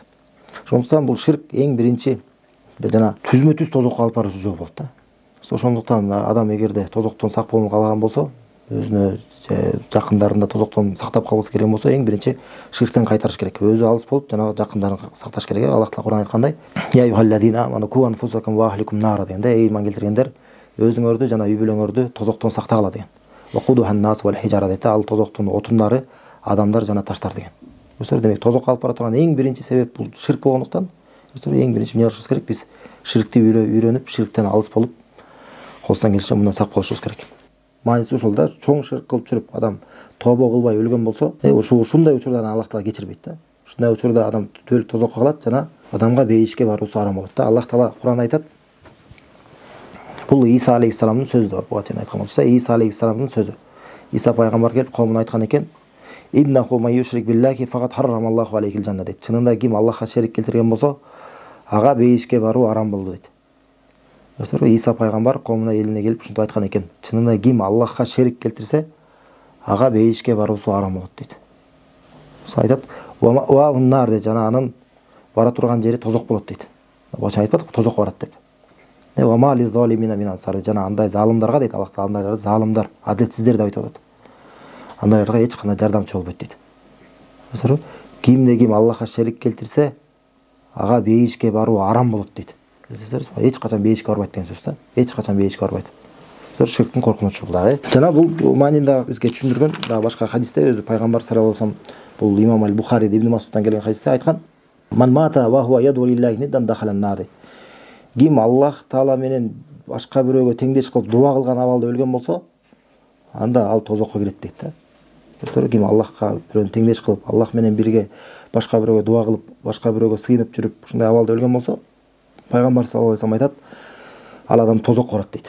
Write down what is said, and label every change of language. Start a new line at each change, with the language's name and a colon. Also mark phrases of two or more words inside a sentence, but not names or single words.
Kyrgyz: Ошондуктан бул ширк эң биринчи жана түзмө-түз тозокко алып баруучу жол болот да. Ошондуктан адам эгерде тозоктон сак болууну каалаган болсо, өзүнө жакындарында тозоктон сактап калгысы келген болсо, эң биринчи ширктен кайтарыш керек. Өзү алыс болуп, жана жакындарын сакташ керек. Аллах Таала Кур'ан айткандай:
Arabic: "يا أيها الذين آمنوا قوا أنفسكم و أهليكم نارا"
Kyrgyz: деген да. Эй иман келтиргендер, өзүңөрдү жана үй бүлөңөрдү тозоктон сактагыла деген.
Arabic: وقودها الناس والحجارة
Kyrgyz: дейт. Ал тозоктун отундары адамдар жана таштар деген. Демек тозокко алып бара турган эң биринчи себеп бул ширк болгондуктан, эң биринчи эмне кылышыбыз керек? Биз ширкти үйрөнүп, ширктен алыс болуп, колунан келишинче мындан сак болушубуз керек. Мааниси ушул да. Чоң ширк кылып жүрүп, адам тобо кылбай өлгөн болсо, ушундай учурда Аллах Таала кечирбейт да. ушундай учурда адам түбөлүк тозокко калат жана адамга бейишке баруусу арам болот да. Аллах Таала Кур'анда айтат. Бул Иса алейхиссаламдын сөзү да. Буга чейин айткан болсо, Иса алейхиссаламдын сөзү. Иса пайгамбар келип коомуна айткан экен.
Arabic: إنه من يشرك بالله فقد حرم الله عليه الجنة дейт.
Kyrgyz: Чынында ким Аллахка шерик келтирген болсо, ага бейишке баруу арам болду дейт. Иса пайгамбар коомуна элине келип ушинтип айткан экен. Чынында ким Аллахка шерик келтирсе, ага бейишке баруусу арам болот дейт. Айтат,
Arabic: و النار
Kyrgyz: дейт, жана анын бара турган жери тозок болот дейт. Бача айтпадык, тозокко барат деп.
Arabic: وما للظالمين من أنصار,
Kyrgyz: жана андай залымдарга дейт, Аллах Таала залымдар, адилетсиздер деп айтып атат. Андайларга эч кандай жардамчы болбойт дейт. Кимде ким Аллахка шерик келтирсе, ага бейишке баруу арам болот дейт. Эч качан бейишке барбайт деген сөз да. Эч качан бейишке барбайт. Ширктин коркунучу бул дагы. Жана бул маанинде бизге түшүндүргөн дагы башка хадисте өзү пайгамбар
Arabic: صلى الله عليه وسلم
Kyrgyz: бул имам аль-Бухари Ибн Масудтан келген хадисте айткан.
Arabic: من مات و هو يدعو لله ندا دخل النار.
Kyrgyz: Ким Аллах Таала менен башка бирөөгө теңдеш кылып дуа кылган абалда өлгөн болсо, анда ал тозокко кирет дейт да. Ким Аллахка бирөөнү теңдеш кылып, Аллах менен бирге башка бирөөгө дуа кылып, башка бирөөгө сыйынып жүрүп, ушундай абалда өлгөн болсо, пайгамбар
Arabic: صلى الله عليه وسلم
Kyrgyz: айтат, ал адам тозокко барат дейт.